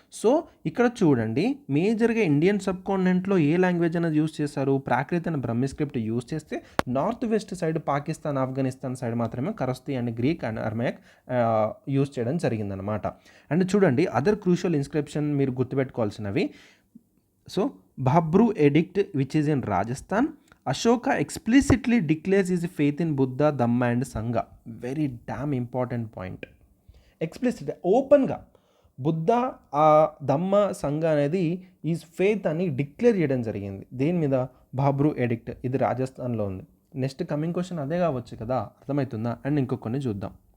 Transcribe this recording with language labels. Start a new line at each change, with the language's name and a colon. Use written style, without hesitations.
Telugu: So ఇక్కడ చూడండి, మేజర్గా ఇండియన్ సబ్ కాంటినెంట్లో ఏ లాంగ్వేజ్ అనేది యూజ్ చేశారు, ప్రాకృత అండ్ బ్రహ్మి స్క్రిప్ట్ యూజ్ చేస్తే, north west side Pakistan, Afghanistan side మాత్రమే ఖరోష్ఠీ అండ్ గ్రీక్ అండ్ అరమైక్ యూజ్ చేయడం జరిగిందనమాట. అండ్ చూడండి,
English: other crucial inscription
Telugu: మీరు గుర్తుపెట్టుకోవాల్సినవి. So
English: Bhabru edict, which is in Rajasthan. Ashoka explicitly declares his faith in Buddha, Dhamma and Sangha. Very damn important point.
Telugu: Explicit ఓపెన్గా బుద్ధ ధమ్మ సంఘ అనేది is faith అని declare చేయడం జరిగింది. దేని మీద? బాబ్రు ఎడిక్ట్. ఇది రాజస్థాన్లో ఉంది.
English: next coming question
Telugu: అదే కావచ్చు కదా, అర్థమవుతుందా? అండ్ ఇంకొన్ని చూద్దాం.